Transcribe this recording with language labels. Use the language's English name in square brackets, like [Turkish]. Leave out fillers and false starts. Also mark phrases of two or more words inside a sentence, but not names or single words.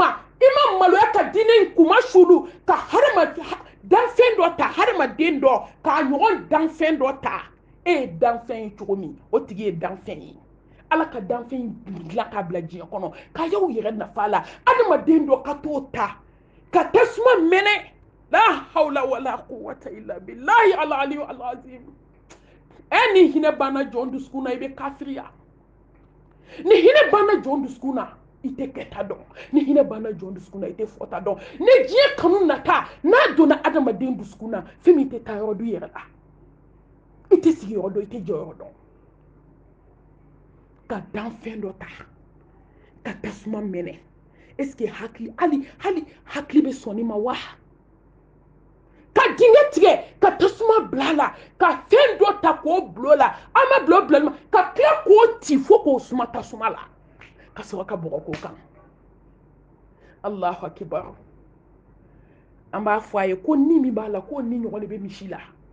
[Bambara] ma i ma maloya ka diinɛ in kuma sulu ka danfɛn dɔ ta hadamaden dɔ k'a ɲɔgɔn danfɛn dɔ ta e ye danfɛn ye cogo min o tigi ye danfɛn ye ala ka danfɛn dilan k'a bila diɲɛ kɔnɔ k'a y'aw yɛrɛ nafa la adamaden dɔ ka t'o ta ka tasuma mɛnɛ la [Arabic] حول ولا قوة إلا بالله العلي العظيم [Bambara] ni hinɛ banna jɔn dusukun na i bɛ kafiriya ni hinɛ banna jɔn dusukun na i tɛ kɛta dɔn ni hinɛ banna jɔn dusukun na i tɛ fɔta dɔn ni diɲɛ kanu nata n'a donna adamaden dusukun na fɛn min tɛ taa yɔrɔ dɔn i yɛrɛ la i tɛ sigi yɔrɔ dɔn i tɛ jɔ yɔrɔ dɔn ka danfɛn dɔ ta ka tasuma mɛnɛ [French] est-ce que [Bambara] hali hakili bɛ sɔn nin ma wa ka dingɛ tigɛ ka tasuma bila a la ka fɛn dɔ ta k'o bilo la an ma bilo ma ka tila k'o ci fo k'o suma tasuma la ka sɔrɔ ka bɔgɔ k'o kan [Arabic] الله أكبر [Bambara] an b'a fɔ a ye ko ni min b'a la k'o ni ɲɔgɔn de bɛ misi la